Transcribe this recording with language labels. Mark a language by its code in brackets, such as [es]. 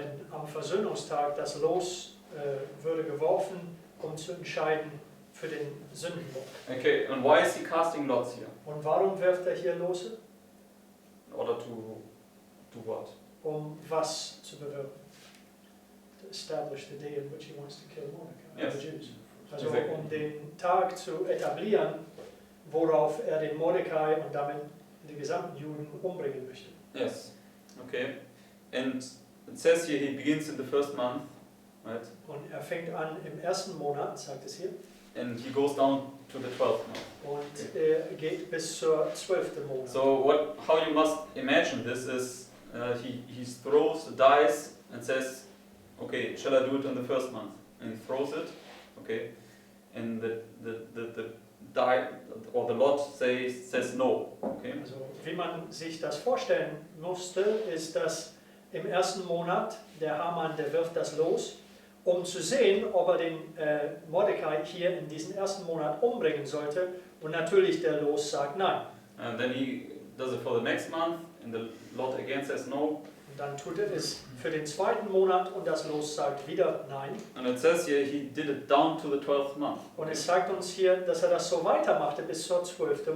[de] Denn am Versöhnungstag, das Los würde geworfen, um zu entscheiden für den Sündenbock. [en] Okay, and why is he casting lots here? [de] Und warum wirft er hier Lose? [en] In order to do what? [de] Um was zu bewirken? [en] To establish the day in which he wants to kill Mordecai, Yes. the Jews. Also Exactly. [de] um den Tag zu etablieren, worauf er den Mordecai und damit die gesamten Juden umbringen möchte. [en] Yes. Okay. And it says here he begins in the first month, right? [de] Und fängt an im ersten Monat, sagt es hier, [en] And he goes down to the 12th month. [de] und geht bis zur 12. Monat. [en] So how you must imagine this is he throws the dice and says, okay, shall I do it in the first month? And he throws it, okay, and the die or the lot says no, okay. [de] Also wie man sich das vorstellen musste, ist, dass im ersten Monat der Haman, der wirft das los, um zu sehen, ob er den Mordecai hier in diesem ersten Monat umbringen sollte. Und natürlich der Los sagt nein. [en] And then he does it for the next month, and the lot again says no. [de] Und dann tut er es für den zweiten Monat und das Los sagt wieder nein. [en] And it says here he did it down to the 12th month. [de] Und es sagt uns hier, dass er das so weitermachte bis zur 12.